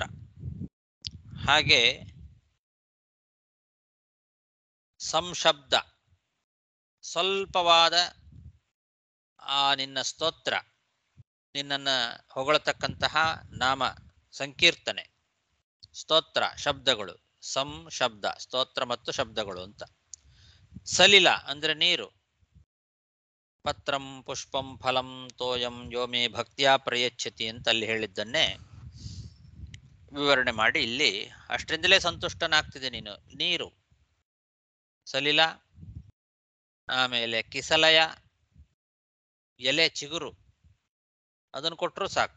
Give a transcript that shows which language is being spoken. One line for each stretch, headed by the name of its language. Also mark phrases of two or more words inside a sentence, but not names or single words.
Kannada: ಹಾಗೆ ಸಂಶಬ್ದ, ಸ್ವಲ್ಪವಾದ ಆ ನಿನ್ನ ಸ್ತೋತ್ರ, ನಿನ್ನನ್ನು ಹೊಗಳತಕ್ಕಂತಹ ನಾಮ ಸಂಕೀರ್ತನೆ, ಸ್ತೋತ್ರ ಶಬ್ದಗಳು, ಸಂಶಬ್ದ ಸ್ತೋತ್ರ ಮತ್ತು ಶಬ್ದಗಳು ಅಂತ. ಸಲಿಲ ಅಂದ್ರೆ ನೀರು.
Sanskrit: ಪತ್ರಂ ಪುಷ್ಪಂ ಫಲಂ ತೋಯಂ ಯೋಮೇ ಭಕ್ತಿಯ ಪ್ರಯಚ್ಛತಿ
Kannada: ಅಂತ ಅಲ್ಲಿ ಹೇಳಿದ್ದನ್ನೇ ವಿವರಣೆ ಮಾಡಿ ಇಲ್ಲಿ ಅಷ್ಟರಿಂದಲೇ ಸಂತುಷ್ಟನಾಗ್ತಿದೆ ನೀನು. ನೀರು, ಸಲಿಲ, ಆಮೇಲೆ ಕಿಸಲಯ, ಎಲೆ ಚಿಗುರು, ಅದನ್ನು ಕೊಟ್ಟರೂ ಸಾಕು.